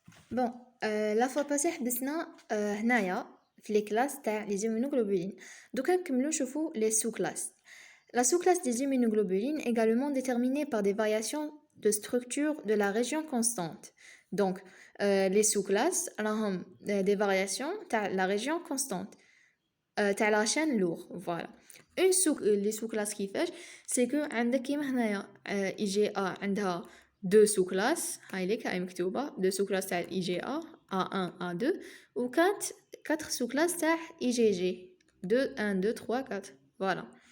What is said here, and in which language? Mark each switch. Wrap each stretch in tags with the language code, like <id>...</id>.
<fr>Bon, la fois passée</fr> <ar>حبسنا هنايا في</ar> <fr>les classes</fr> <ar>تاع</ar> <fr>les immunoglobulines.</fr> <ar>دوكا نكملو نشوفو</ar> <fr>les sous-classes. La sous-classe des immunoglobulines est également déterminée par des variations de structure de la région constante. Donc, les sous-classes</fr> <ar>راهم</ar> <fr>des variations</fr> <ar>تاع</ar> <fr>la région constante.</fr> <ar>تاع</ar> <fr>la chaîne lourde, voilà. Les sous-classes</fr> <ar>كيفاش</ar> <fr>c'est que</fr> <ar>عندك كيما هنايا</ar> <fr>IgA</fr> <ar>عندها</ar> <fr>deux sous-classes</fr> <ar>هاي ليك هاي مكتوبة</ar> <fr>deux sous-classes تاع IgA A1 A2</fr> <ar>و</ar> <fr>quatre sous-classes تاع IgG 2 1 2 3 4 voilà.</fr>